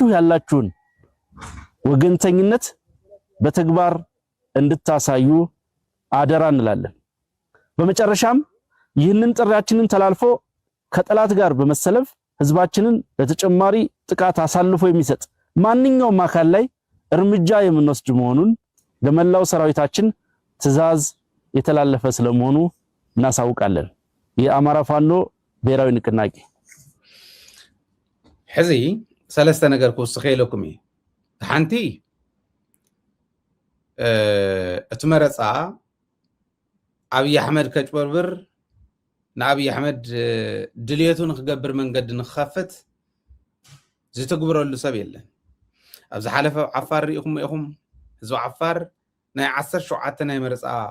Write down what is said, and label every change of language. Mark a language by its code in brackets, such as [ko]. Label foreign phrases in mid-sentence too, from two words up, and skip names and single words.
[am] ያላችሁን ወገንተኝነት በተግባር እንድታሳዩ አደራ እንላለን። በመጨረሻም ይህንን ጥሪያችንን ተላልፎ ከጠላት ጋር በመሰለፍ ህዝባችንን ለተጨማሪ ጥቃት አሳልፎ የሚሰጥ ማንኛውም አካል ላይ እርምጃ የምንወስድ መሆኑን ለመላው ሰራዊታችን ትዕዛዝ የተላለፈ ስለመሆኑ እናሳውቃለን። የአማራ ፋኖ ብሔራዊ ንቅናቄ [ti] ሕዚ ሰለስተ ነገር ክውስኽ ኢለኩም እየ። ሓንቲ እቲ መረፃ አብይ አሕመድ ከጭበርብር ንአብይ አሕመድ ድልየቱ ንክገብር መንገዲ ንክኸፍት ዝትግብረሉ ሰብ የለን። ኣብ ዝሓለፈ ዓፋር ሪኢኹም ኢኹም ህዝቢ ዓፋር ናይ 17 ናይ መረፃ